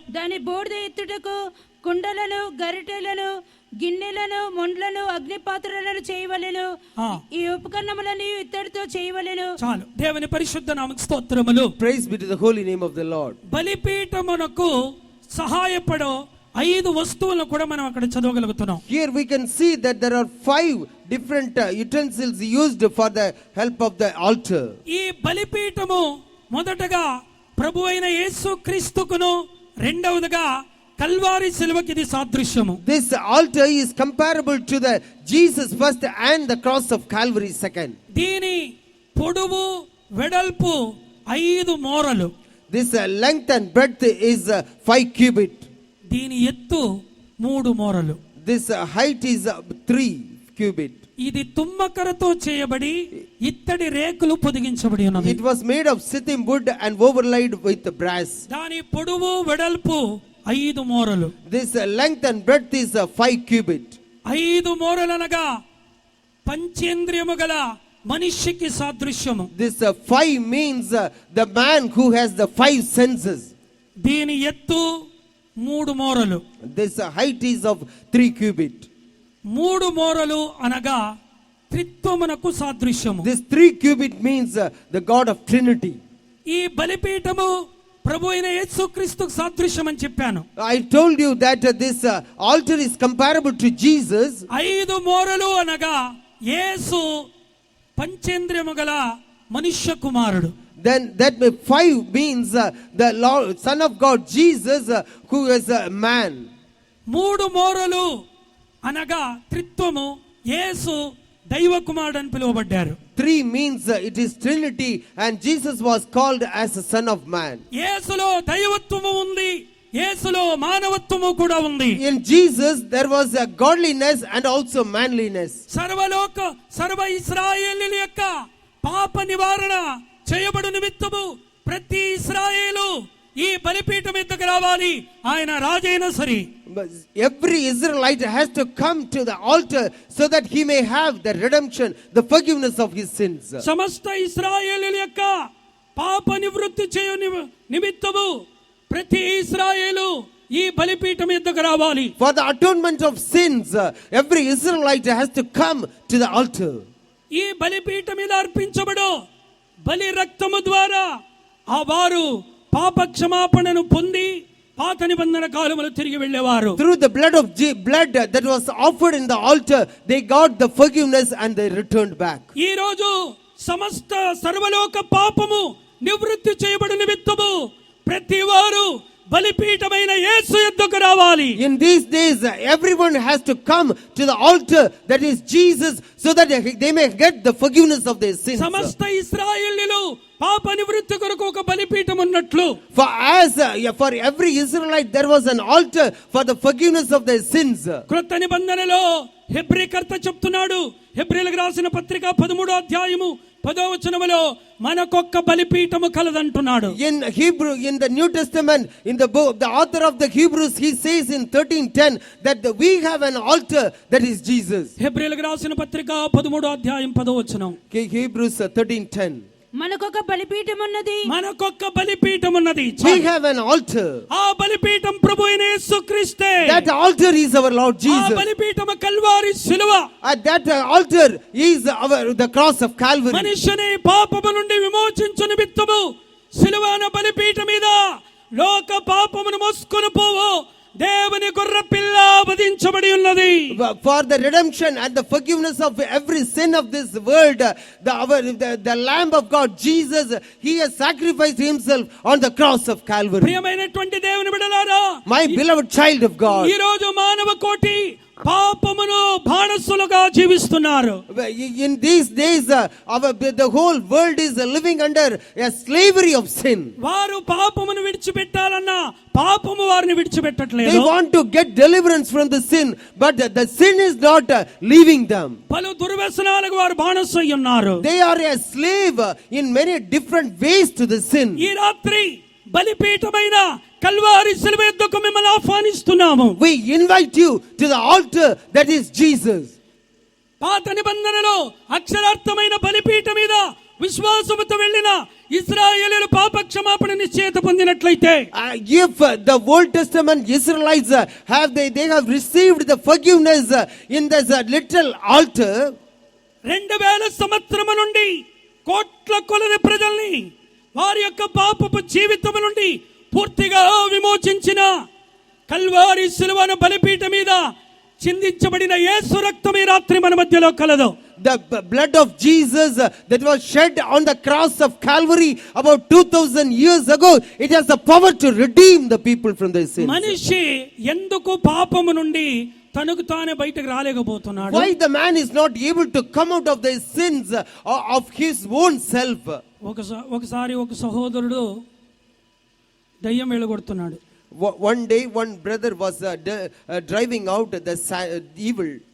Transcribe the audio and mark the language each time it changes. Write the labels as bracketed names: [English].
[Telugu] దాని బూడిద ఎత్తుటకు కుండలను, గరిటెలను, గిన్నెలను, మొండ్లను, అగ్నిపాత్రలను చేయవలెను. ఈ ఉపకరణములను ఇత్తడితో చేయవలెను. చాలు. దేవుని పరిశుద్ధ నామముకు స్తోత్రములు. [English] Praise be to the holy name of the Lord. [Telugu] బలిపీఠమునకు సహాయపడో 5 వస్తువులను కూడా మనం అక్కడ చదవగలుగుతున్నాం. [English] Here we can see that there are 5 different utensils used for the help of the altar. [Telugu] ఈ బలిపీఠము మొదటగా ప్రభువైన యేసుక్రీస్తుకును, రెండవదిగా కల్వారి సిలువకి ఇది సాదృశ్యము. [English] This altar is comparable to the Jesus first and the cross of Calvary second. [Telugu] దీని పొడవు వెడల్పు 5 మూరలు. [English] This length and breadth is 5 cubit. [Telugu] దీని ఎత్తు 3 మూరలు. [English] This height is 3 cubit. [Telugu] ఇది తుమ్మకరతో చేయబడి ఇత్తడి రేకులు పొదిగించబడి ఉన్నది. [English] It was made of shittim wood and overlaid with brass. [Telugu] దాని పొడవు వెడల్పు 5 మూరలు. [English] This length and breadth is 5 cubit. [Telugu] 5 మూరలు అనగా పంచేంద్రియము గల మనిషికి సాదృశ్యము. [English] This 5 means the man who has the 5 senses. [Telugu] దీని ఎత్తు 3 మూరలు. [English] This height is of 3 cubit. [Telugu] 3 మూరలు అనగా త్రిత్వమునకు సాదృశ్యము. [English] This 3 cubit means the God of Trinity. [Telugu] ఈ బలిపీఠము ప్రభు అయిన యేసుక్రీస్తుకు సాదృశ్యం అని చెప్పాను. [English] I told you that this altar is comparable to Jesus. [Telugu] 5 మూరలు అనగా యేసు పంచేంద్రియము గల మనుష్య కుమారుడు. [English] Then that 5 means the Lord, Son of God, Jesus, who is a man. [Telugu] 3 మూరలు అనగా త్రిత్వము, యేసు దైవ కుమారుడు అని పిలువబడ్డారు. [English] 3 means it is Trinity, and Jesus was called as a Son of Man. [Telugu] యేసులో దైవత్వము ఉంది, యేసులో మానవత్వము కూడా ఉంది. [English] In Jesus there was a godliness and also manliness. [Telugu] సర్వ ఇశ్రాయేలీయుల యొక్క పాప నివారణ చేయబడు నిమిత్తము ప్రతి ఇశ్రాయేలు ఈ బలిపీఠం ఎద్దకు రావాలి, ఆయన రాజైన సరి. [English] Every Israelite has to come to the altar so that he may have the redemption, the forgiveness of his sins. [Telugu] సమస్త ఇశ్రాయేలీయుల యొక్క పాప నివృత్తి చేయు నిమిత్తము ప్రతి ఇశ్రాయేలు ఈ బలిపీఠం ఎద్దకు రావాలి. [English] For the atonement of sins, every Israelite has to come to the altar. [Telugu] ఈ బలిపీఠం మీద అర్పించబడు బలి రక్తము ద్వారా ఆ వారు పాప క్షమాపణను పొంది పాత నిబంధన కాలములో తిరిగి వెళ్ళేవారు. [English] Through the blood that was offered in the altar, they got the forgiveness and they returned back. [Telugu] ఈ రోజు సమస్త సర్వలోక పాపము నివృత్తి చేయబడు నిమిత్తము ప్రతి వారు బలిపీఠమైన యేసు యొద్దకు రావాలి. [English] In these days everyone has to come to the altar, that is Jesus, so that they may get the forgiveness of their sins. [Telugu] సమస్త ఇశ్రాయేలీయులు పాప నివృత్తి కొరకు ఒక బలిపీఠం ఉన్నట్లు, [English] for every Israelite there was an altar for the forgiveness of their sins. [Telugu] క్రొత్త నిబంధనలో హెబ్రీకర్త చెప్తున్నాడు, హెబ్రీయులకు రాసిన పత్రిక 13వ అధ్యాయము 10వ వచనములో మనకొక్క బలిపీఠము కలదంటున్నాడు. [English] In Hebrew, in the New Testament, in the book, the author of the Hebrews, he says in 13:10 that we have an altar, that is Jesus. [Telugu] హెబ్రీయులకు రాసిన పత్రిక 13వ అధ్యాయం 10వ వచనం. [English] Hebrews 13:10. [Telugu] మనకొక బలిపీఠం ఉన్నది, మనకొక్క బలిపీఠం ఉన్నది. [English] We have an altar. [Telugu] ఆ బలిపీఠం ప్రభు అయిన యేసుక్రీస్తే. [English] That altar is our Lord Jesus. [Telugu] ఆ బలిపీఠం కల్వారి శిలువ. [English] That altar is the cross of Calvary. [Telugu] మనుష్యుని పాపము నుండి విమోచించు నిమిత్తము శిలువన బలిపీఠం మీద లోక పాపమును మోసుకొని పోవు దేవుని గొర్రె పిల్ల వధించబడి ఉన్నది. [English] For the redemption and the forgiveness of every sin of this world, the Lamb of God Jesus, he has sacrificed himself on the cross of Calvary. [Telugu] ప్రియమైనటువంటి దేవుని బిడ్డలారా, [English] My beloved child of God, [Telugu] ఈ రోజు మానవ కోటి పాపమును బానిసలుగా జీవిస్తున్నారు. [English] in these days the whole world is living under a slavery of sin. [Telugu] వారు పాపమును విడిచిపెట్టాలన్నా పాపము వారిని విడిచిపెట్టట్లేదు. [English] They want to get deliverance from the sin, but the sin is not leaving them. [Telugu] పలు దుర్వ్యసనాలకు వారు బానిసై ఉన్నారు. [English] They are a slave in many different ways to the sin. [Telugu] ఈ రాత్రి బలిపీఠమైన కల్వారి శిలువ యొద్దకు మిమ్మల్ని ఆహ్వానిస్తున్నాము. [English] We invite you to the altar, that is Jesus. [Telugu] పాత నిబంధనలో అక్షరార్థమైన బలిపీఠం మీద విశ్వాసముతో వెళ్ళిన ఇశ్రాయేలీయులు పాప క్షమాపణ నిశ్చయత పొందినట్లయితే, [English] if the Old Testament Israelites they have received the forgiveness in this little altar, [Telugu] 2000 సంవత్సరము నుండి కోట్ల కొలది ప్రజల్ని వారి యొక్క పాపపు జీవితం నుండి పూర్తిగా విమోచించిన కల్వారి శిలువను బలిపీఠం మీద చిందించబడిన యేసు రక్తం ఈ రాత్రి మన మధ్యలో కలదు. [English] The blood of Jesus that was shed on the cross of Calvary about 2000 years ago, it has the power to redeem the people from their sins. [Telugu] మనిషి ఎందుకు పాపము నుండి తనకు తానే బయటకు రాలేకపోతున్నాడు? [English] Why the man is not able to come out of the sins of his own self? [Telugu] ఒకసారి ఒక సహోదరుడు దయ్యం వెళ్ళగొడుతున్నాడు. [English] One day one brother was driving out the evil.